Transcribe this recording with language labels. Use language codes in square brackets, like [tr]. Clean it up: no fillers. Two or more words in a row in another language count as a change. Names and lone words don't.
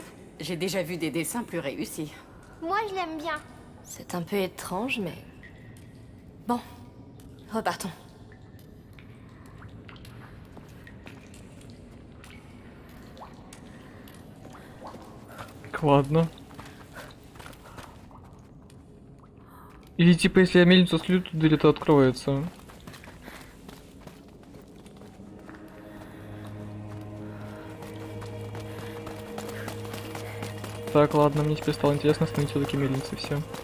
[fr] J'ai déjà vu des dessins plus réussis. Moi, je l'aime bien. C'est un peu étrange, mais... Bon, repartons. [ru] Ладно. Или типа, если я мельницу слью, то дверь это откроется. Так, ладно, мне теперь стало интересно остановить все-таки мельницы все.